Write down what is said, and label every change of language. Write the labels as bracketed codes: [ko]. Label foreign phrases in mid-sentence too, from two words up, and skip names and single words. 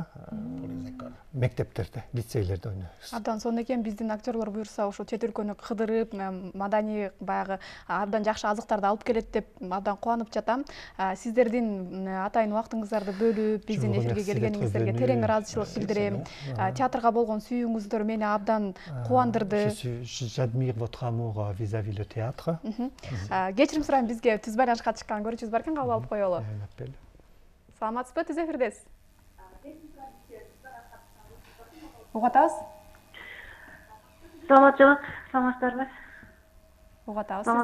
[ky] Мектептерде, лицейлерде ойнойбуз. Абдан сонун экен, биздин актерлор буюрса ошо чет өлкөнү кыдырып, маданий баягы абдан жакшы азыктарды алып келет деп абдан кубанып жатам. Сиздердин атайын убактыңыздарды бөлүп, биздин эфирге келгениңиздерге терең ыраазычылык билдирем. Театрга болгон сүйүүңүздөр мени абдан кубандырды. [fr] J'admire votre amour vis-à-vis le théâtre. [ky] Кечирим сурайм, бизге түз байланышка чыккан көрүүчүбүз бар экен, кабыл алып коелу. Саламатсызбы, түз эфирдесиз? Угатабыз? Саламатчылык, саламатсыздарбы? Угатабыз сизди?